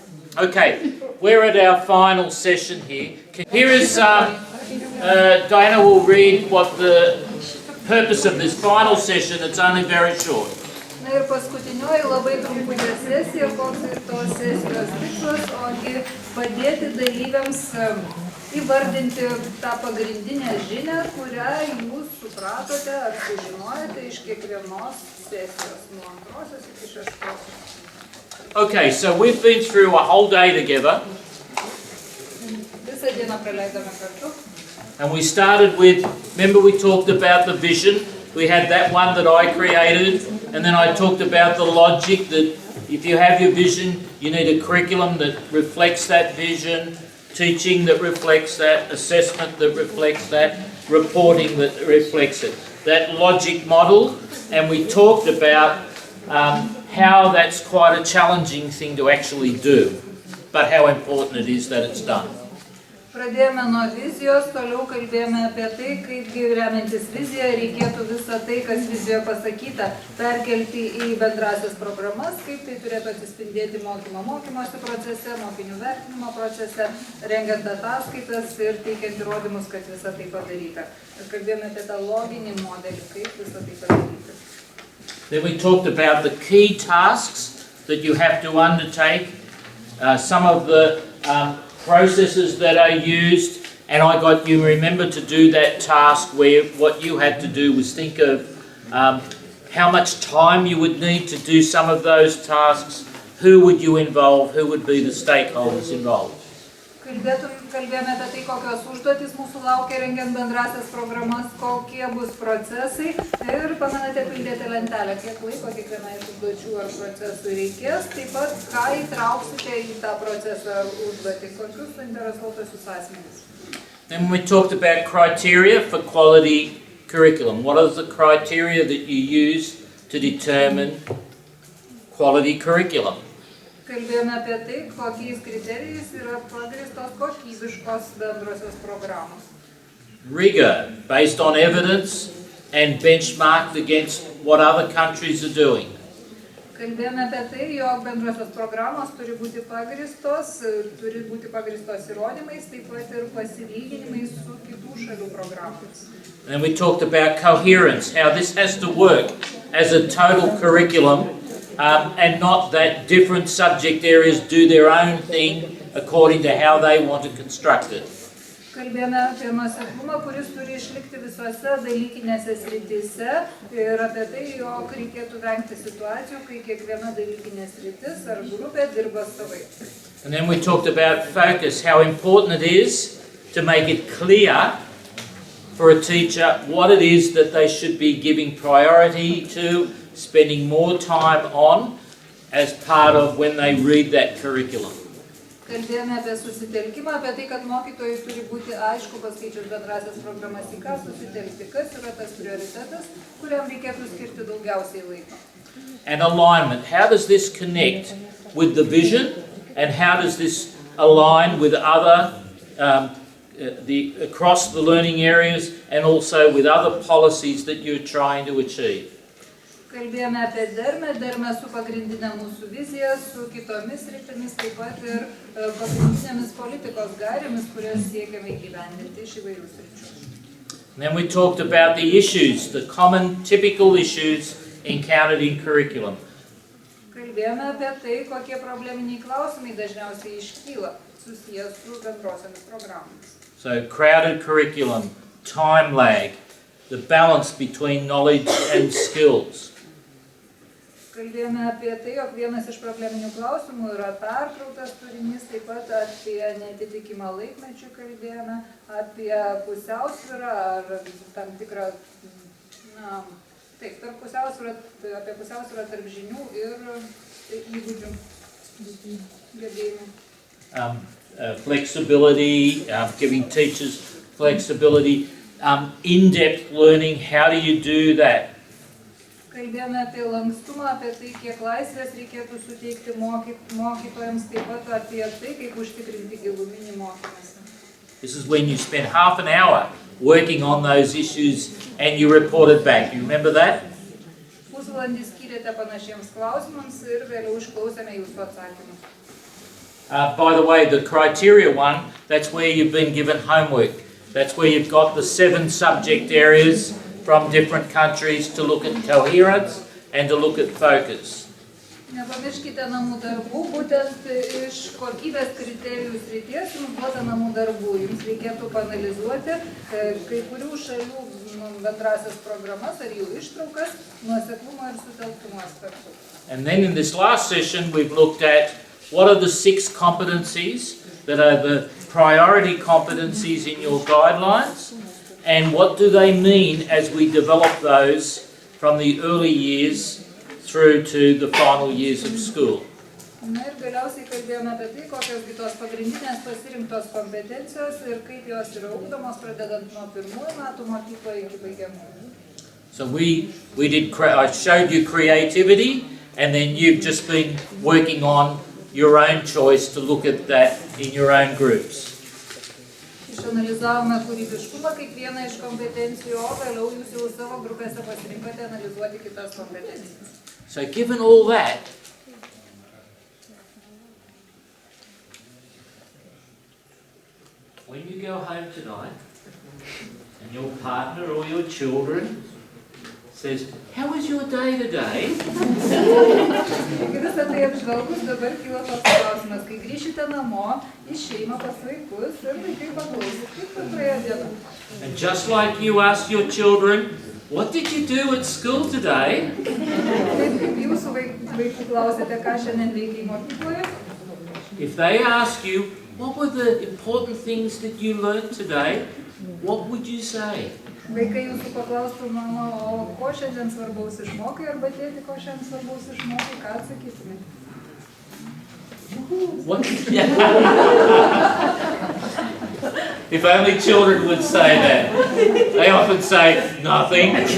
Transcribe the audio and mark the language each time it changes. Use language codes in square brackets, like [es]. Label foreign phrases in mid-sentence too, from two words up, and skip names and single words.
[en] Okay, we're at our final session here. Here is, Diana will read what the purpose of this final session. It's only very short. [lt] Na ir paskutinioji labai trumputė sesija, koks ir tos sesijos tikslas, ogi padėti dalyviams įvardinti tą pagrindinę žinią, kurią jūs supratote ar sužinojate iš kiekvienos sesijos, nuo antrosios iki šeštosios. [en] Okay, so we've been through a whole day together. [lt] Visą dieną praleidome kartu. [en] And we started with, remember we talked about the vision. We had that one that I created, and then I talked about the logic that if you have your vision, you need a curriculum that reflects that vision, teaching that reflects that, assessment that reflects that, reporting that reflects it. That logic model, and we talked about how that's quite a challenging thing to actually do, but how important it is that it's done. [lt] Pradėjome nuo vizijos, toliau kalbėjome apie tai, kaip remiantis viziją reikėtų visą tai, kas vizijoje pasakyta, perkelti į bendrasias programas, kaip tai turėtų atsispindėti mokymosi procese, mokinių vertinimo procese, rengiant ataskaitas ir teikiant įrodymus, kad visą tai padaryta. Ir kalbėjome apie tą loginį modelį, kaip visą tai padaryti. [en] Then we talked about the key tasks that you have to undertake, some of the processes that are used, and I got you remember to do that task where what you had to do was think of how much time you would need to do some of those tasks, who would you involve, who would be the stakeholders involved. [lt] Kalbėjome apie tai, kokios užduotys mūsų laukia rengiant bendrasias programas, kokie bus procesai ir pamenate pildėti lentelę, kiek laiko kiekvienai užduočių ar procesų reikės, taip pat ką įtrauksite į tą procesą ar užduotį, kokius suinteresuotusius asmenys. [en] Then we talked about criteria for quality curriculum. What are the criteria that you use to determine quality curriculum? [lt] Kalbėjome apie tai, kokiais kriterijais yra pagrįstos kokybiškos bendrosios programos. [en] Rigor, based on evidence and benchmarked against what other countries are doing. [lt] Kalbėjome apie tai, jog bendrosios programos turi būti pagrįstos įrodymais, taip pat ir pasilyginimais su kitų šalių programomis. [en] And we talked about coherence, how this has to work as a total curriculum. And not that different subject areas do their own thing according to how they want to construct it. [lt] Kalbėjome apie nuoseklumą, kuris turi išlikti visose dalykinėse srityse ir apie tai, jog reikėtų vengti situacijų, kai kiekviena dalykinė sritis ar grupė dirba savai. [en] And then we talked about focus, how important it is to make it clear for a teacher what it is that they should be giving priority to, spending more time on as part of when they read that curriculum. [lt] Kalbėjome apie susitelkimą, apie tai, kad mokytojai turi būti aišku paskaičius bendrasias programas, į ką susitelkti, kas yra tas prioritetas, kuriam reikėtų skirti daugiausiai laiko. [en] And alignment, how does this connect with the vision and how does this align with other, across the learning areas and also with other policies that you're trying to achieve? [lt] Kalbėjome apie dermę su pagrindinė mūsų vizija, su kitomis rytimis, taip pat ir pagrindinėmis politikos gairėmis, kurias siekiame įgyvendinti iš įvairių sričių. [en] Then we talked about the issues, the common typical issues encountered in curriculum. [lt] Kalbėjome apie tai, kokie probleminiai klausimai dažniausiai iškyla susijęs su bendrosiomis programomis. [en] So crowded curriculum, time lag, the balance between knowledge and skills. [lt] Kalbėjome apie tai, jog vienas iš probleminių klausimų yra perkrautas turinys, taip pat apie neatitikimą laikmečių kalbėjome, apie pusiausvyrą ar tam tikrą, apie pusiausvyrą tarp žinių ir įgūdžių gebėjimų. [en] Flexibility, giving teachers flexibility, in-depth learning, how do you do that? [lt] Kalbėjome apie lankstumą, apie tai, kiek laisvės reikėtų suteikti mokytojams, taip pat apie tai, kaip užtikrinti giluminį mokymąsi. [en] This is when you spend half an hour working on those issues and you report it back. You remember that? [lt] Pusvalandį skyrėte panašiems klausimams ir vėliau išklausėme jūsų atsakymus. [en] By the way, the criteria one, that's where you've been given homework. That's where you've got the 7 subject areas from different countries to look at coherence and to look at focus. [lt] Nepamirškite namų darbų, būtent iš kokybės kriterijų srities jums duota namų darbų. Jums reikėtų paanalizuoti kai kurių šalių bendrasias programas ar jų ištraukas, nuoseklumo ir sutelktumo aspektų. [en] And then in this last session we've looked at what are the 6 competencies that are the priority competencies in your guidelines and what do they mean as we develop those from the early years through to the final years of school. [lt] Na ir galiausiai kalbėjome apie tai, kokios tos pagrindinės pasirinktos kompetencijos ir kaip jos yra ugdomos pradedant nuo pirmųjų metų mokykloje iki baigiamųjų. [en] So I showed you creativity and then you've just been working on your own choice to look at that in your own groups. [lt] Išanalizavome kūrybiškumą kaip vieną iš kompetencijų, o vėliau jūs jau savo grupėse pasirinkote analizuoti kitas kompetencijas. [en] So given all that, when you go home tonight and your partner or your children says, how was your day today? [lt] Visą tai apžvelgus dabar kyla toks klausimas, kai grįšite namo, į šeimą pas vaikus ir vaikai paklausys, kaip praėjo diena. [en] And just like you ask your children, what did you do at school today? [lt] Jūsų vaikų klausėte, ką šiandien veikiai mokykloje? [en] If they ask you, what were the important things that you learned today, what would you say? [lt] Vaikai jūsų paklaustų, mama, o ko šiandien svarbaus išmokai, arba tėti, ko šiandien svarbaus išmokai, ką atsakytumėte? [en] What? If only children would say that. They often say nothing.